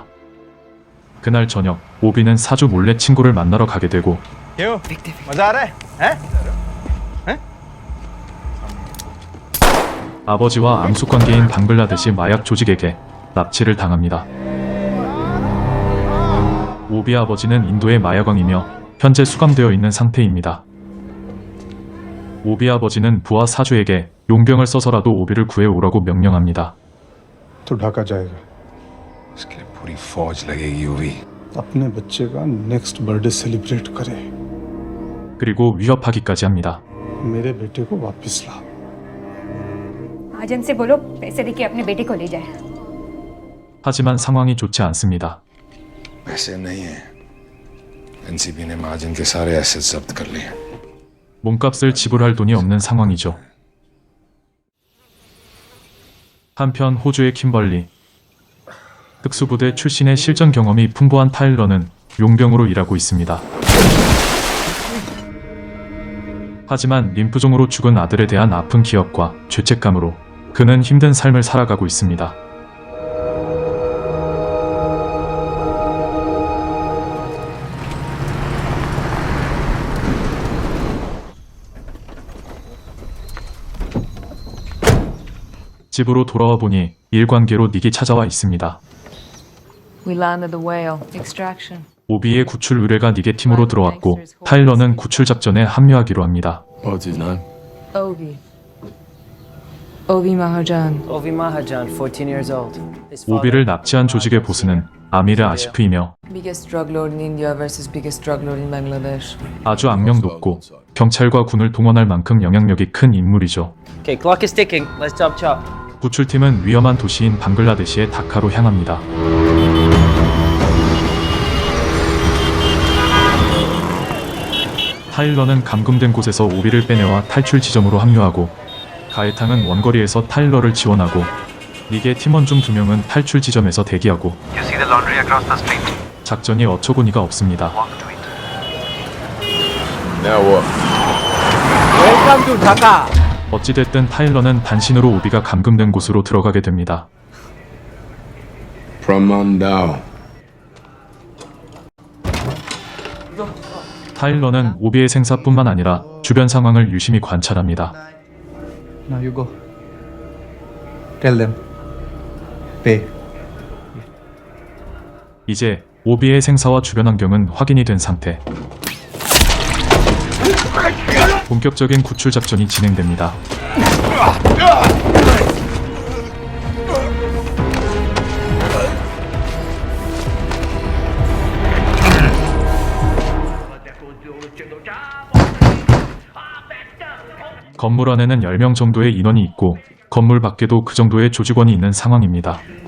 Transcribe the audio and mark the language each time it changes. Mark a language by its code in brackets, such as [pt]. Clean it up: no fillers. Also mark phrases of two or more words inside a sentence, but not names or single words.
[ko] 그날 저녁, 오비는 사주 몰래 친구를 만나러 가게 되고 아버지와 앙숙관계인 방글라데시 마약 조직에게 납치를 당합니다. 오비 아버지는 인도의 마약왕이며 현재 수감되어 있는 상태입니다. 오비 아버지는 부하 사주에게 용병을 써서라도 오비를 구해오라고 명령합니다. [hi] तो ढका जाएगा इसके लिए पूरी फौज लगेगी यूवी अपने बच्चे का [en] next birthday celebrate [hi] करे [ko] 그리고 위협하기까지 합니다. [hi] मेरे बेटे को वापस ला आजन से बोलो पैसे देके अपने बेटे को ले जाए। [ko] 하지만 상황이 좋지 않습니다. [hi] पैसे नहीं है एनसीबी ने महाजन के सारे एसेट जब्त कर लिए [ko] 몸값을 지불할 돈이 없는 상황이죠. 한편 호주의 킴벌리, 특수부대 출신의 실전 경험이 풍부한 타일러는 용병으로 일하고 있습니다. 하지만 림프종으로 죽은 아들에 대한 아픈 기억과 죄책감으로 그는 힘든 삶을 살아가고 있습니다. 집으로 돌아와 보니 일관계로 닉이 찾아와 있습니다. [en] We landed the whale. Extraction. [ko] 오비의 구출 의뢰가 닉의 팀으로 들어왔고 타일러는 구출 작전에 합류하기로 합니다. [en] What's his name? Ovi. Ovi Mahajan. Ovi Mahajan, 14 years old. [ko] 오비를 납치한 조직의 보스는 아미르 아시프이며 [en] Biggest drug lord in India versus biggest drug lord in Bangladesh. [ko] 아주 악명 높고 경찰과 군을 동원할 만큼 영향력이 큰 인물이죠. [en] Okay, clock is ticking. Let's chop chop. [ko] 구출팀은 위험한 도시인 방글라데시의 다카로 향합니다. 타일러는 감금된 곳에서 오비를 빼내와 탈출 지점으로 합류하고 가에탕은 원거리에서 타일러를 지원하고 닉의 팀원 중 2명은 탈출 지점에서 대기하고 작전이 어처구니가 없습니다. [en] Now what? Welcome to Dhaka. [ko] 어찌됐든 타일러는 단신으로 오비가 감금된 곳으로 들어가게 됩니다. [en] From Mandao. [ko] 타일러는 오비의 생사뿐만 아니라 주변 상황을 유심히 관찰합니다. [en] Now you go. Tell them. Pay. [ko] 이제 오비의 생사와 주변 환경은 확인이 된 상태. 본격적인 구출 작전이 진행됩니다. 건물 안에는 10명 정도의 인원이 있고 건물 밖에도 그 정도의 조직원이 있는 상황입니다.